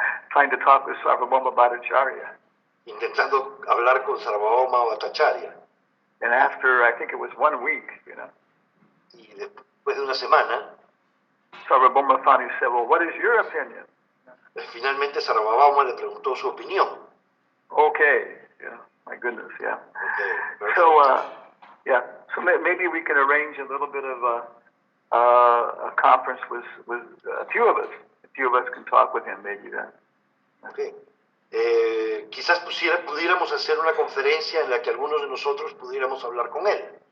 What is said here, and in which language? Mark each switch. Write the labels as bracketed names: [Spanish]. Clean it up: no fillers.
[English] trying to talk with Sarvabhauma Bhattacharya. [Spanish] intentando hablar con Sarvabhauma Bhattacharya. [English] And after, I think it was 1 week, [Spanish] Y después de una semana, [English] Sarvabhauma finally said, well, what is your opinion? [Spanish] finalmente Sarvabhauma le preguntó su opinión. [English] Okay. Yeah, my goodness, yeah. Ok, So, so maybe we can arrange a little bit of a conference with a few of us. A few of us can talk with him maybe then. ok. [Spanish] Quizás pudiéramos hacer una conferencia en la que algunos de nosotros pudiéramos hablar con él.